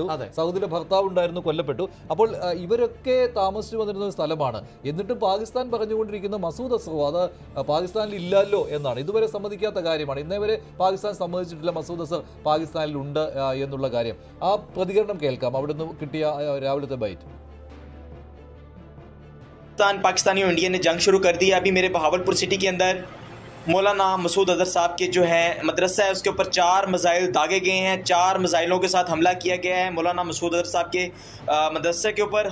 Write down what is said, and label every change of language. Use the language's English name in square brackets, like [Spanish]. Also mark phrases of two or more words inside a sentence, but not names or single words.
[Malayalam] സഹോദരിയുടെ ഭർത്താവ് ഉണ്ടായിരുന്നു, കൊല്ലപ്പെട്ടു. അപ്പോൾ ഇവരൊക്കെ താമസിച്ചു വന്നിരുന്ന ഒരു സ്ഥലമാണ്. എന്നിട്ടും പാകിസ്ഥാൻ പറഞ്ഞുകൊണ്ടിരിക്കുന്ന മസൂദ് അസറോ അത് പാകിസ്ഥാനിൽ ഇല്ലല്ലോ എന്നാണ്. ഇതുവരെ സമ്മതിക്കാത്ത കാര്യമാണ്. ഇന്നേ വരെ പാകിസ്ഥാൻ സമ്മതിച്ചിട്ടില്ല മസൂദ് അസർ പാകിസ്ഥാനിൽ ഉണ്ട് എന്നുള്ള കാര്യം. ആ പ്രതികരണം കേൾക്കാം, അവിടുന്ന് കിട്ടിയ രാവിലത്തെ ബൈറ്റ്. [Hindi] पाकिस्तानी और इंडिया ने जंग शुरू कर दी है। अभी मेरे बहावलपुर सिटी के अंदर मौलाना मसूद अजहर साहब के जो है मदरसा है उसके ऊपर 4 मिसाइल दागे गए हैं। 4 मिसाइलों के साथ हमला किया गया है मौलाना मसूद अजहर साहब के मदरसे के ऊपर।